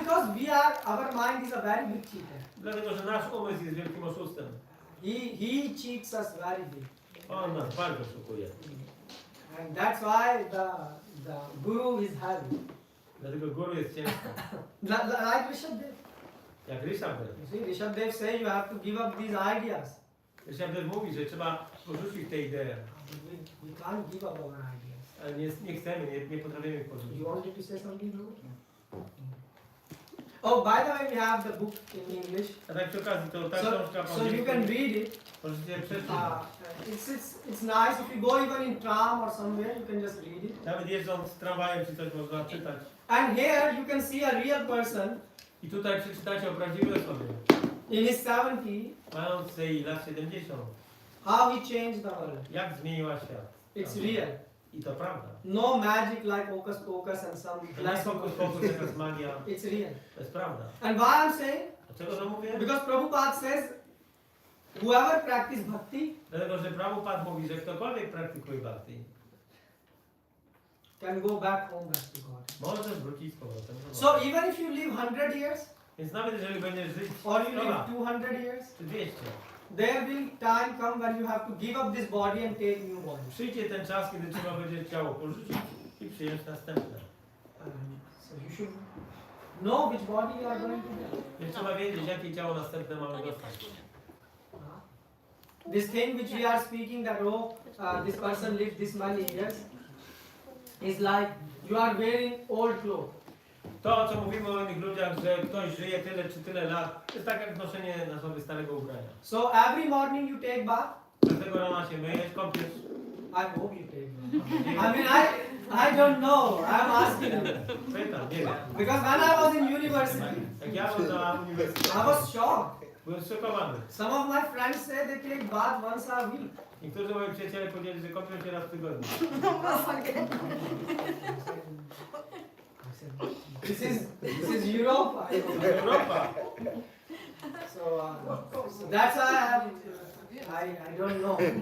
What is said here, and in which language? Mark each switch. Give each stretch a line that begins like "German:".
English: Because our mind is a very big cheater.
Polish: Dlatego, że nasz umysł jest wielkim oszustem.
English: He cheats us very big.
Polish: On nas bardzo oszukuje.
English: And that's why the guru is heavy.
Polish: Dlatego guru jest ciężko.
English: Like Rishabdev.
Polish: Jak Rishabdev.
English: You see, Rishabdev say you have to give up these ideas.
Polish: Rishabdev mówi, że trzeba porzucić te idee.
English: We can't give up our ideas.
Polish: Ale nie chcemy, nie potrafimy ich porzucić.
English: You wanted to say something, Guru? Oh, by the way, we have the book in English,
Polish: A tak przy okazji, to ta
English: so,
Polish: książka po
English: so you can
Polish: angielsku
English: read it.
Polish: możecie przeczytać.
English: It's nice if you go even in tram or somewhere, you can just read it.
Polish: Nawet jeżdżąc tramwajem czy coś można czytać.
English: And here you can see a real person
Polish: I tutaj przeczytacie o prawdziwej osobie,
English: in his 70,
Polish: mając jej lat 70.
English: how he changed the world.
Polish: Jak zmieniła świat.
English: It's real.
Polish: I to prawda.
English: No magic like hocus pocus and some
Polish: To nie
English: glass
Polish: fokus pokus, jakaś magia.
English: It's real.
Polish: To jest prawda.
English: And why I'm saying?
Polish: Dlaczego to mówię?
English: Because Prabhupada says, whoever practice bhakti
Polish: Dlatego, że Prabhupada mówi, że ktokolwiek praktykuje bhakti,
English: can go back home back to God.
Polish: może wrócić z powrotem do Boga.
English: So even if you live 100 years
Polish: Więc nawet jeżeli będziesz żyć
English: or you
Polish: 100
English: live
Polish: lat
English: 200 years,
Polish: czy 200,
English: there will time come when you have to give up this body and take new body.
Polish: przyjdzie ten czas, kiedy trzeba będzie ciało porzucić i przyjąć następne.
English: So you should know which body you are going to get.
Polish: Więc trzeba wiedzieć, jakie ciało następne mamy dostać.
English: This thing which we are speaking that this person lived this many years is like you are wearing old clothes.
Polish: To, co mówimy o innych ludziach, że ktoś żyje tyle czy tyle lat, to jest tak jak noszenie na sobie starego ubrania.
English: So every morning you take bath.
Polish: Każdego rana się myjesz, kąpiesz.
English: I hope you take bath. I mean, I don't know. I'm asking you.
Polish: Pytam, nie wiem.
English: Because when I was in university,
Polish: Jak ja byłem na uniwersytecie,
English: I was shocked.
Polish: byłem zszokowany.
English: Some of my friends say they take bath once a week.
Polish: Niektórzy moi przyjaciele powiedzieli, że kąpią się raz w tygodniu.
English: This is Europe.
Polish: Europa!
English: So that's why I don't know.